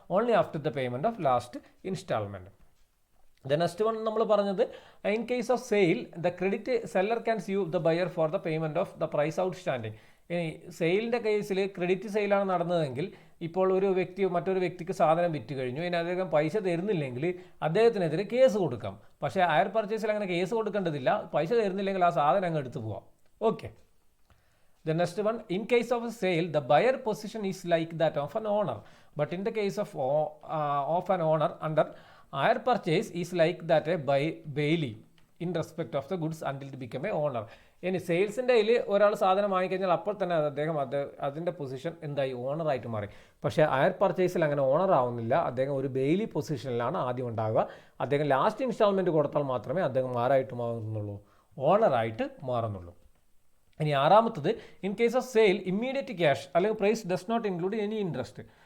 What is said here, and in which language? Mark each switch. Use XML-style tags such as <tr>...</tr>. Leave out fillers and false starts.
<en>Only after the payment of last instalment. The next one</en> <ml>നമ്മൾ പറഞ്ഞത്</ml> <en>In case of sale the credit seller can sue the buyer for the payment of the price outstanding.</en> <ml>ഇനി സെയിലിൻ്റെ കേസിൽ credit സെയിലാണ് നടന്നതെങ്കിൽ ഇപ്പോൾ ഒരു വ്യക്തി മറ്റൊരു വ്യക്തിക്ക് സാധനം വിറ്റ് കഴിഞ്ഞു, ഇനി അദ്ദേഹം പൈസ തരുന്നില്ലെങ്കിൽ അദ്ദേഹത്തിനെതിരെ കേസ് കൊടുക്കാം. പക്ഷേ ഹയർ പർച്ചേസിൽ അങ്ങനെ കേസ് കൊടുക്കേണ്ടതില്ല. പൈസ തരുന്നില്ലെങ്കിൽ ആ സാധനം അങ്ങ് എടുത്തു പോവാം. Okay.</ml> <en>The next one, in case of a sale, the buyer position is like that of an owner. But in the case of an owner under hire purchase is like that a bailey in respect of the goods until it become a owner.</en> <ml>ഇനി സെയിൽസിൻ്റെ കയ്യിൽ ഒരാൾ സാധനം വാങ്ങിക്കഴിഞ്ഞാൽ അപ്പോൾ തന്നെ അദ്ദേഹം അതിൻ്റെ position എന്തായി? ഓണറായിട്ട് മാറി. പക്ഷേ ഹയർ പർച്ചേസിൽ അങ്ങനെ ഓണർ ആവുന്നില്ല. അദ്ദേഹം ഒരു ബെയിലി പൊസിഷനിലാണ് ആദ്യം ഉണ്ടാവുക. അദ്ദേഹം ലാസ്റ്റ് ഇൻസ്റ്റാൾമെൻറ്റ് കൊടുത്താൽ മാത്രമേ അദ്ദേഹം ആരായിട്ട് മാറുന്നുള്ളൂ? ഓണറായിട്ട് മാറുന്നുള്ളൂ. ഇനി ആറാമത്തത്,</ml> <en>In case of sale immediate cash അല്ലെങ്കിൽ price does not include any interest.</en>